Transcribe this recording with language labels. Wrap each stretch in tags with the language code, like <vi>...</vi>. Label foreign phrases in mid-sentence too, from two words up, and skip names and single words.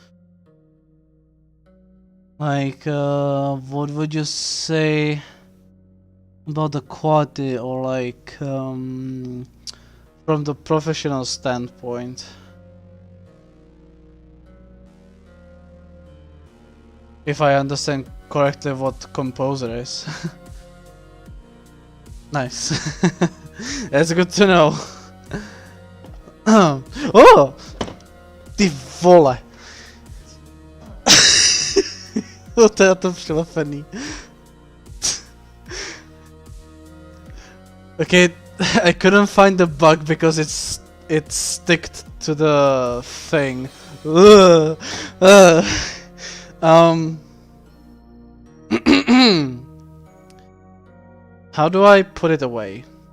<en>Like, what would you say about the quality or like, from the professional standpoint? If I understand correctly what composer is. Nice. That's good to know.</en> <cs>Oh! Ty vole! To je to přilepený.</cs> <en>Okay, I couldn't find the bug because it's sticked to the thing. How do I put it away?</en>